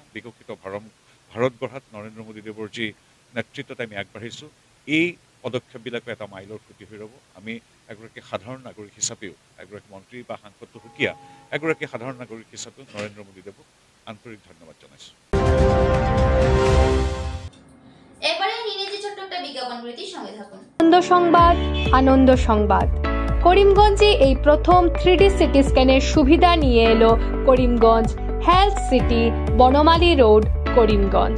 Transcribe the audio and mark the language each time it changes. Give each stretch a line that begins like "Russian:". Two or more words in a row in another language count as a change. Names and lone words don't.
Assamese: বিকশিত ভাৰত গঢ়াত নৰেন্দ্ৰ মোদীদেৱৰ যি নেতৃত্বত আমি আগবাঢ়িছোঁ, এই পদক্ষেপবিলাকো এটা মাইলৰ খুঁটি হৈ ৰ'ব। আমি এগৰাকী সাধাৰণ নাগৰিক হিচাপেও, এগৰাকী মন্ত্ৰী বা সাংসদ সুকীয়া এগৰাকী সাধাৰণ নাগৰিক হিচাপেও নৰেন্দ্ৰ মোদীদেৱক আন্তৰিক ধন্যবাদ জনাইছোঁ।
Bangla: এবারে ইংরেজি ছোট্ট একটা বিজ্ঞাপন বিরতির সঙ্গে থাকুন। আনন্দ সংবাদ করিমগঞ্জে এই প্রথম 3D সিটি স্ক্যানের সুবিধা নিয়ে এলো করিমগঞ্জ হেলথ সিটি, বনমালী রোড, করিমগঞ্জ।